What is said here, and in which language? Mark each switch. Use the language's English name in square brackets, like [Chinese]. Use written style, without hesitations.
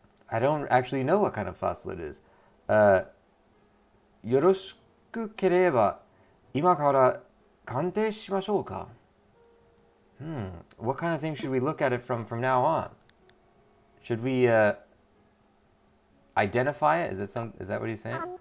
[English] I don't actually know what kind of fossil it is. [Japanese] よろしければ今から鑑定しましょうか? [English] What kind of thing should we look at it from now on? Should we identify it? Is that what he's saying?